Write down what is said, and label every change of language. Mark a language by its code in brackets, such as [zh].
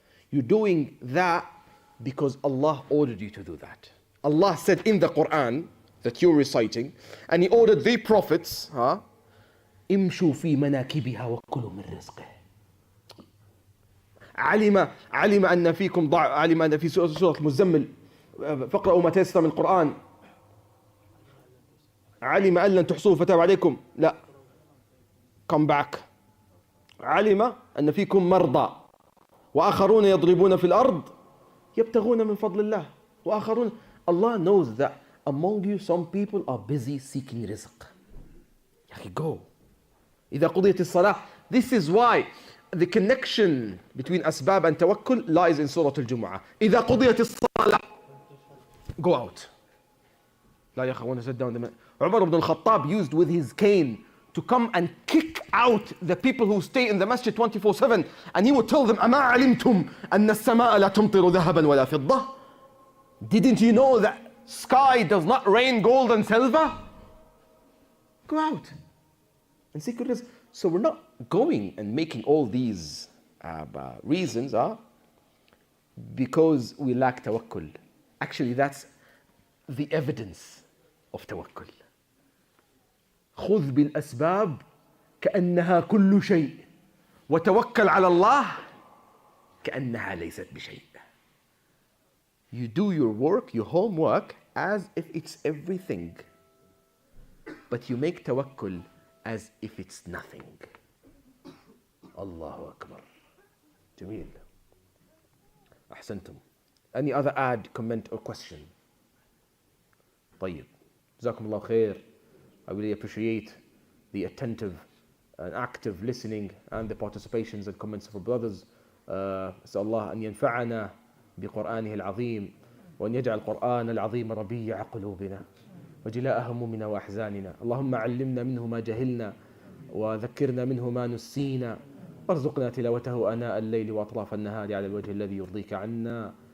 [en] You're doing that because Allah ordered you to do that. Allah said in the Quran that you're reciting, and He ordered the prophets, [ar] امشوا في مناكبها وكلوا من رزقه. علم أن فيكم علم أن في سورة المزمل فاقرأوا ما تيسر من القرآن. علم أن لن تحصوه فتاب عليكم. [en] لا. Come back. [ar] علم أن فيكم مرضى وآخرون يضربون في الأرض يبتغون من فضل الله وآخرون. [en] Allah knows that among you some people are busy seeking rizq. [ar] Go. إذا قضيت الصلاة. [en] This is why the connection between asbab and tawakkul lies in Surah Al-Jumu'ah. [ar] إذا قضيت الصلاة. [en] Go out. [ar] لا يا أخي, [en] I want to sit down. Umar ibn Al-Khattab used with his cane to come and kick out the people who stay in the masjid 24/7, and he would tell them, [ar] أما علمتم أن السماء لا تمطر ذهبا ولا فضة? [en] Didn't you know that sky does not rain gold and silver? Go out and seek rizq. So we're not going and making all these reasons because we lack tawakkul. Actually, that's the evidence of tawakkul. [ar] خذ بالأسباب كأنها كل شيء وتوكل على الله كأنها ليست بشيء. [en] You do your work, your homework, as if it's everything, but you make tawakkul as if it's nothing. Allahu Akbar. Jameel. أحسنتم. Any other add, comment or question? [ar] طيب. جزاكم الله خير. [en] I really appreciate the attentive and active listening and the participations and comments of our brothers. [ar] أسأل الله أن ينفعنا بقرآنه العظيم وأن يجعل القرآن العظيم ربيع قلوبنا وجلاء همومنا وأحزاننا. اللهم علمنا منه ما جهلنا وذكرنا منه ما نسينا وارزقنا تلاوته آناء الليل وأطراف النهار على الوجه الذي يرضيك عنا.